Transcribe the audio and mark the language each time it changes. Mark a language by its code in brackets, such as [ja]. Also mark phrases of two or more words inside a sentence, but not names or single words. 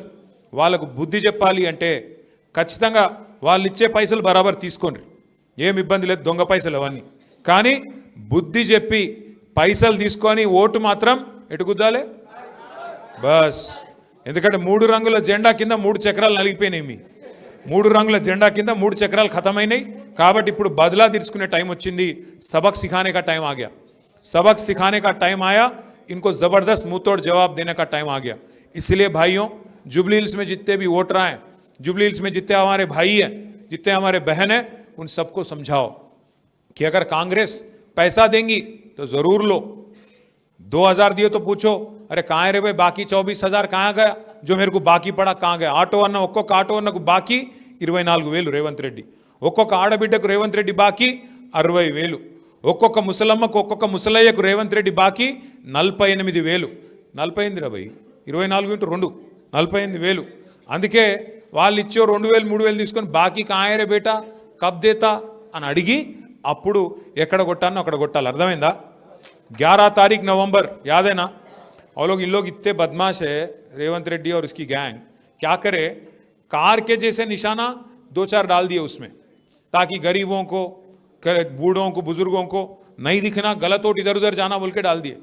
[te] వాళ్ళకు బుద్ధి చెప్పాలి అంటే ఖచ్చితంగా వాళ్ళు ఇచ్చే పైసలు బరాబర్ తీసుకోండి, ఏం ఇబ్బంది లేదు, దొంగ పైసలు అవన్నీ, కానీ బుద్ధి చెప్పి పైసలు తీసుకొని ఓటు మాత్రం ఎటు గుద్దాలే బస్. ఎందుకంటే 3 రంగుల జెండా కింద 3 చక్రాలు నలిగిపోయినాయి, మీ 3 రంగుల జెండా కింద 3 చక్రాలు ఖతమైనాయి. కాబట్టి ఇప్పుడు బదలా తీర్చుకునే టైం వచ్చింది, [hi] सबक सिखाने का टाइम आ गया, सबक सिखाने का टाइम आया, इनको जबरदस्त मुंहतोड़ जवाब देने का टाइम आ गया. इसलिए भाइयों, जुबली हिल्स में जितने भी वोटर आए, जुबली हिल्स में जितने हमारे भाई हैं, जितने हमारे बहन हैं, उन सबको समझाओ कि अगर कांग्रेस पैसा देंगी तो जरूर लो. 2,000 दिए तो पूछो, अरे कहाँ है रे भाई बाकी 24,000 कहाँ गया, जो मेरे को बाकी पड़ा कहाँ गया? [te] ఆటో అన్న ఒక్కొక్క ఆటో అన్నకు బాకీ 24,000 రేవంత్ రెడ్డి, ఒక్కొక్క ఆడబిడ్డకు రేవంత్ రెడ్డి బాకీ 60,000, ఒక్కొక్క ముసలమ్మకు, ఒక్కొక్క ముసలయ్యకు రేవంత్ రెడ్డి బాకీ 48,000. 48 రా భయ్, 24 × 2 48,000. అందుకే వాళ్ళు ఇచ్చో 2,000 3,000 తీసుకొని బాకీ [hi] क्या रे बेटा कब देता [te] అని అడిగి అప్పుడు ఎక్కడ కొట్టానో అక్కడ కొట్టాలి. అర్థమైందా? [hi] 11 तारीख नवंबर, याद है ना? और इन लोग इतने बदमाश है रेवंत रेड्डी और उसकी गैंग, क्या करे, कार के जैसे निशाना 2-4 डाल दिए उसमें, ताकि गरीबों को, बूढ़ों को, बुजुर्गों को नहीं दिखना, गलत वोट इधर उधर जाना बोल के डाल दिए.